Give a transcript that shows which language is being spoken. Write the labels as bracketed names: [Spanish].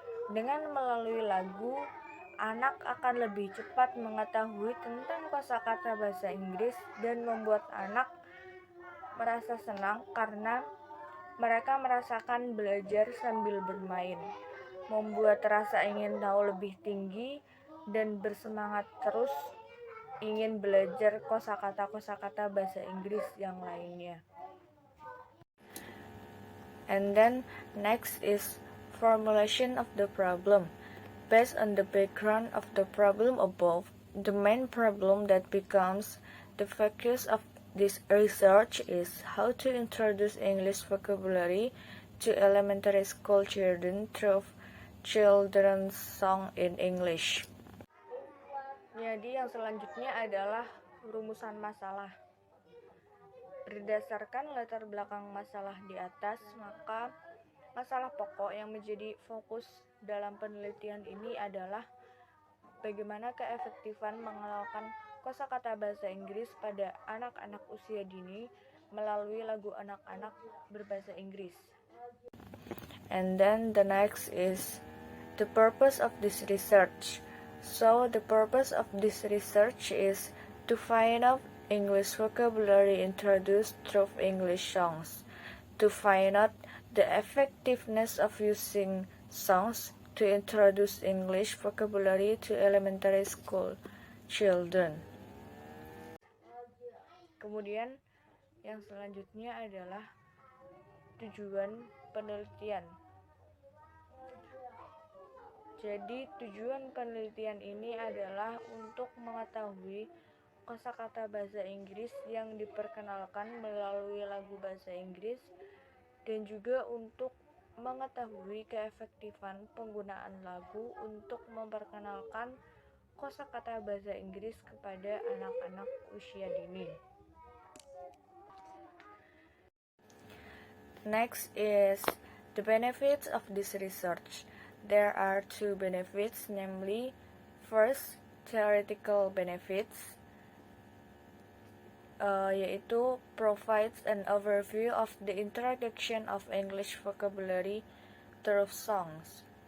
[Indonesian] Dengan melalui lagu, anak akan lebih cepat mengetahui tentang kosakata bahasa Inggris dan membuat anak merasa senang karena mereka merasakan belajar sambil bermain, membuat rasa ingin tahu lebih tinggi dan bersemangat terus ingin belajar kosakata-kosakata bahasa Inggris yang lainnya. [English] And then next is formulation of the problem. Based on the background of the problem above, the main problem that becomes the focus of this research is how to introduce English vocabulary to elementary school children through children's song in English. [Indonesian] Jadi yang selanjutnya adalah rumusan masalah. Berdasarkan latar belakang masalah di atas, maka masalah pokok yang menjadi fokus dalam penelitian ini adalah bagaimana keefektifan mengenalkan kosakata bahasa Inggris pada anak-anak usia dini melalui lagu anak-anak berbahasa Inggris. [English] And then the next is the purpose of this research. So the purpose of this research is to find out English vocabulary introduced through English songs, to find out the effectiveness of using songs to introduce English vocabulary to elementary school children. [Indonesian] Kemudian yang selanjutnya adalah tujuan penelitian. Jadi tujuan penelitian ini adalah untuk mengetahui kosakata bahasa Inggris yang diperkenalkan melalui lagu bahasa Inggris dan juga untuk mengetahui keefektifan penggunaan lagu untuk memperkenalkan kosakata bahasa Inggris kepada anak-anak usia dini. [English] Next is the benefits of this research. There are two benefits, namely, first, theoretical benefits, yaitu provides an overview of the introduction of English vocabulary through songs.